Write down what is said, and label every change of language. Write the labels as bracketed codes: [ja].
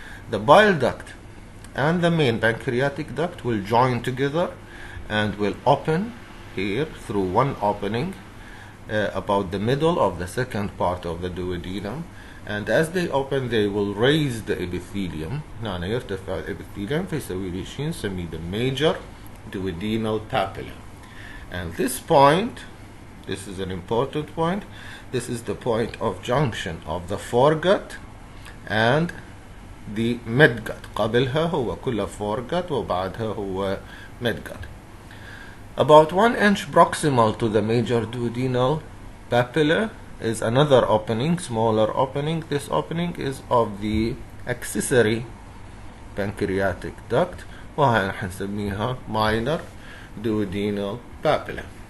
[en] The bile duct and the main pancreatic duct will join together and will open here through one opening about the middle of the second part of the duodenum, and as they open they will raise the epithelium. [ar] هنا يرتفع الابيثيليوم فيسوي لي شيء نسميه the major duodenal papilla. [en] And this point, this is an important point, this is the point of junction of the foregut and the midgut. [ar] قبلها هو كله foregut وبعدها هو midgut. [en] About 1 inch proximal to the major duodenal papilla is another opening, smaller opening. This opening is of the accessory pancreatic duct, [ar] وهي نسميها [en] minor duodenal papilla.